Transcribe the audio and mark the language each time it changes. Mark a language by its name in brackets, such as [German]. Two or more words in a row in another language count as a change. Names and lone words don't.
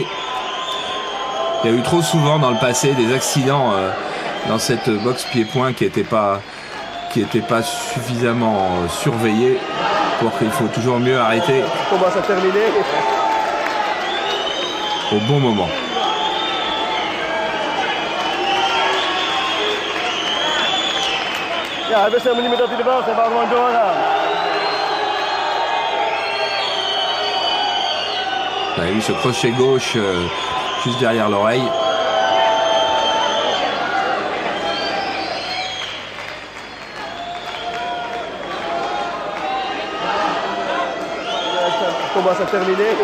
[French] Il y a eu trop souvent dans le passé des accidents dans cette boxe pied-point qui n'étaient pas suffisamment surveillés pour qu'il faut toujours mieux arrêter au bon moment. [Dutch] Ja, hij wist helemaal niet meer dat hij er was. Hij wou gewoon doorgaan. [French] Vous avez vu ce crochet gauche juste derrière l'oreille. Le combat s'est terminé.